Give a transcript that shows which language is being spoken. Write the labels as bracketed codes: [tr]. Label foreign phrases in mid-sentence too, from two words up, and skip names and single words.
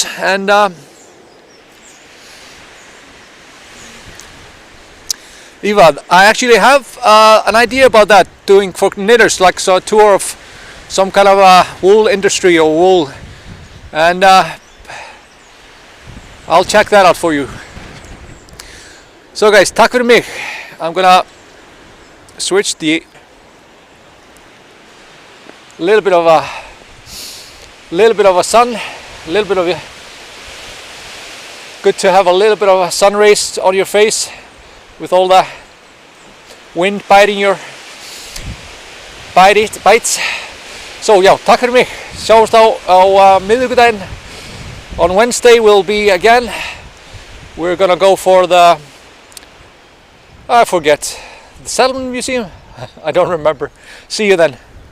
[en] And Eva, I actually have an idea about that, doing for knitters, like a tour of some kind of a wool industry or wool. And I'll check that out for you. So guys, [is] takk fyrir mig. [en] I'm gonna switch the little bit of a sun, a little bit of good to have a little bit of a sun rays on your face with all the wind biting your bites. [is] So já, takk fyrir mig. Sjáumst á miðvikudaginn. [en] On Wednesday we'll be again. We're gonna go for the, I forget, the Settlement Museum? I don't remember. See you then.